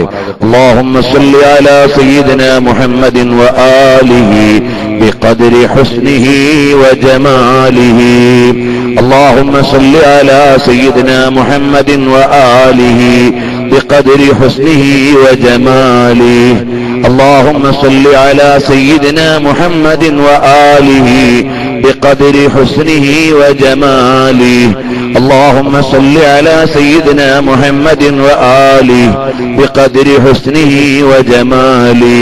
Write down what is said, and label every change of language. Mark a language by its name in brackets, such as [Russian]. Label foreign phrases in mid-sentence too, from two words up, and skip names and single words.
[Arabic] اللهم صل على سيدنا محمد وآله بقدر حسنه وجماله. اللهم صل على سيدنا محمد وآله بقدر حسنه وجماله. اللهم صل على سيدنا محمد وآله بقدر حسنه وجماله. اللهم صل على سيدنا محمد وآله بقدر حسنه وجماله.